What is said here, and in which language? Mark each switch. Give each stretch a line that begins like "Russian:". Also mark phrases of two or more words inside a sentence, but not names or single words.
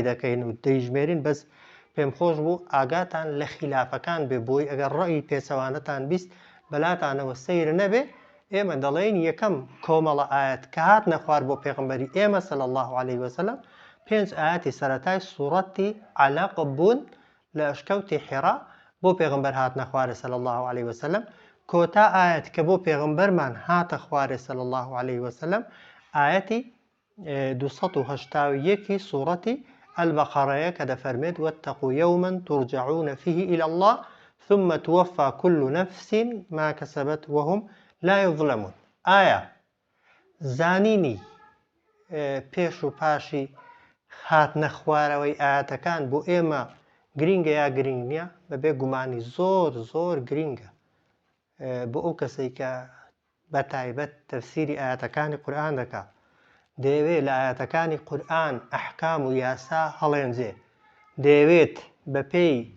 Central Kurdish: دەکەین و دەیژمێرین بەس پێم خۆش بوو ئاگاتان لە خلافەکان بێ بۆی ئەگەر ڕەئی پێچەوانەتان بیست بەلاتانەوە سەیر نەبێ ئێمە دەڵێن یەکەم کۆمەڵە ئاەت کە هات نەخوار بۆ پێغمبەری ئێمە
Arabic: صلی الله عليه وسلم
Central Kurdish: 5 ئاەتی سەرەتای سوورەتی عەلەق بوون لە ئەشکەوتی حیرا بۆ پێغمبەر هات نەخوارێ
Arabic: صلی الله عليه وسلم
Central Kurdish: کۆتا ئاەت کە بۆ پێغمبەرمان هاتە خوارێ
Arabic: صلی الله عليه وسلم
Central Kurdish: ئاەتی
Arabic: 281
Central Kurdish: سوورەتی البەقەڕەیە کە دەفەرمێت
Arabic: واتقوا يوما ترجعون فيه إلى الله ثم توفى كل نفس ما كسبت وهم لا يظلمون
Central Kurdish: ئایا زانینی پێش و پاشی هاتنە خوارەوەی ئاەتەکان بۆ ئێمە گرینگە یا گرنگ نییە بەبێ گومانی زۆر زۆر گرینگە بۆ ئەو کەسەی کە بەتایبەت تەفسیری ئاەتەکانی قورئان دەکات دەیەوێت لە ئاەتەکانی قورئان ئەحکام و یاسا هەڵێنجێ دەیەوێت بەپێی